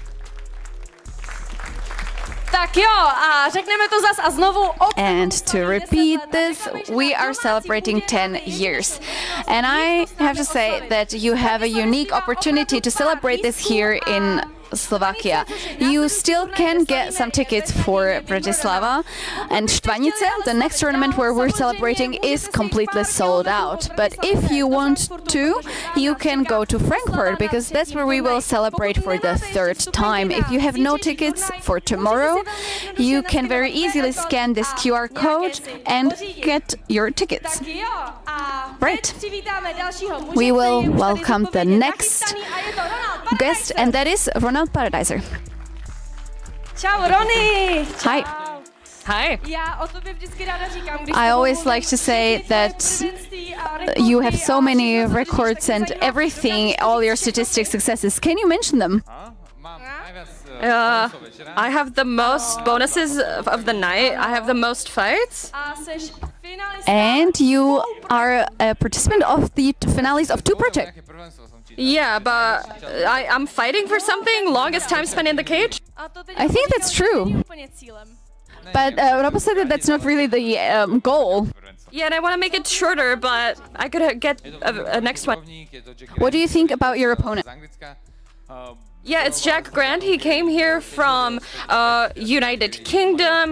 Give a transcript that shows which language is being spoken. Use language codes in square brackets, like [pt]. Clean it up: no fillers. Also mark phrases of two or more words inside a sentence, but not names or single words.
[cs] Tak jo, a řekneme to zas a znovu. [en] And to repeat this, we are celebrating 10 years. And I have to say that you have a unique opportunity to celebrate this here in Slovakia. You still can get some tickets for Bratislava and Štvanice. The next tournament where we're celebrating is completely sold out. But if you want to, you can go to Frankfurt because that's where we will celebrate for the 3rd time. If you have no tickets for tomorrow, you can very easily scan this QR code and get your tickets. Right. We will welcome the next guest, and that is Ronald Paradiser. [cs] Čau, Ronny. [en] Hi. Hi. [cs] Já o tobě vždycky ráda říkám, když [en] I always like to say that you have so many records and everything, all your statistics, successes. Can you mention them? I have the most bonuses of the night. I have the most fights. [cs] A seš finalista. [en] And you are a participant of the finales of 2 projects. Yeah, but I'm fighting for something. Longest time spent in the cage. [cs] A to teď [en] I think that's true. [cs] není úplně cílem. [en] But Robo said that that's not really the goal. Yeah, and I want to make it shorter, but I could get a next one. What do you think about your opponent? Yeah, it's Jack Grant. He came here from United Kingdom.